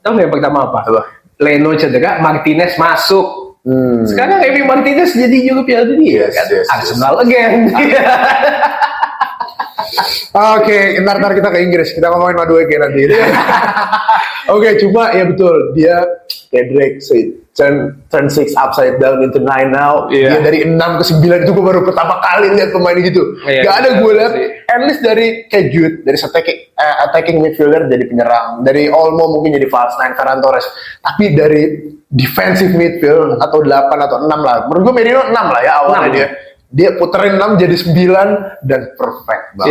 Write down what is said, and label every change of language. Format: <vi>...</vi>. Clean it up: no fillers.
<id>Tahu nggak yang pertama apa? Leno cedera, Martinez masuk. Sekarang Emi Martinez jadi juga Piala Dunia kan?</id> <en>Arsenal again.</en> <id>Oke, ntar kita ke Inggris. Kita ngomongin Madueke nanti. Oke, cuma ya betul. Dia kayak Drake say,</id> <en>turn 6 upside down into 9 now.</en> <id>Dia dari 6 ke 9 itu gue baru pertama kali lihat pemain gitu. Gak ada gue lihat.</id> <en>At least</en> <id>dari kayak Jude, dari attacking midfielder jadi penyerang. Dari Olmo mungkin jadi false nine, Ferran Torres. Tapi dari defensive midfield atau 8 atau 6 lah. Menurut gue Merino 6 lah ya awalnya dia puterin 6 jadi 9 dan perfect banget.</id>